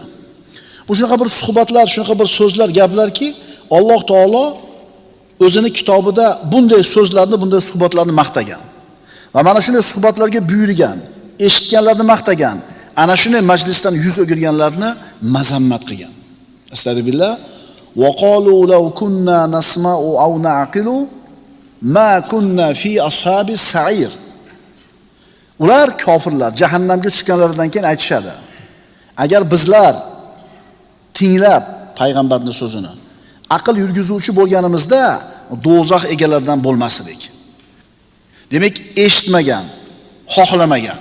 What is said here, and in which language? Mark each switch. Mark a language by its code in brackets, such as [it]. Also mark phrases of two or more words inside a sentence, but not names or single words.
[uz] Bu shunaqa bir suhbatlar, shunaqa bir so'zlar, gaplarki, Alloh taolo o'zining kitobida bunday so'zlarni, bunday suhbatlarni maqtagan. Va mana shunday suhbatlarga buyurgan, eshitganlarni maqtagan, ana shunday majlisdan yuz o'girganlarni mazammat qilgan. Astagfirullah. [ar] وقالوا لو كنا نسمع أو نعقل ما كنا في أصحاب السعير. [uz] Ular kofirlar jahannamga tushganlaridan keyin aytishadi. Agar bizlar tinglab payg'ambarning so'zini, aql yurgizuvchi bo'lganimizda do'zax egalaridan bo'lmas edik. Demak, eshitmagan, xohlamagan.